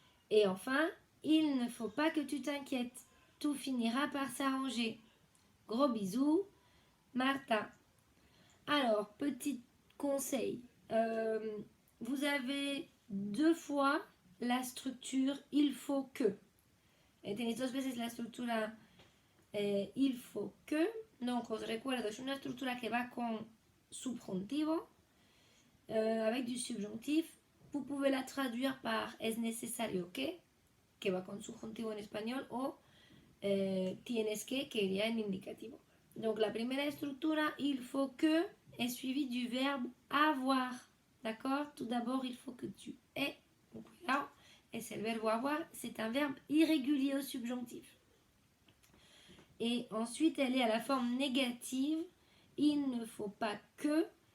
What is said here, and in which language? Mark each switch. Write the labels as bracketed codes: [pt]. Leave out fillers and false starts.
[fr] Et enfin, il ne faut pas que tu t'inquiètes. Tout finira par s'arranger. Gros bisous, Martha. Alors, petit conseil. Vous avez 2 fois la structure il faut que. [es] Tenéis 2 veces la estructura il faut que. Donc, os recuerdo, es una estructura que va con subjuntivo [fr] avec du subjonctif. Vous pouvez la traduire par [es] es necesario que va con subjuntivo en español, o tienes que iría en indicativo. [fr] Donc, [es] la primera estructura, [fr] il faut que, est suivie du verbe avoir. D'accord? Tout d'abord, il faut que tu aies. Donc, là, et c'est le verbe avoir, c'est un verbe irrégulier au subjonctif. Et ensuite, elle est à la forme négative. Il ne faut pas que.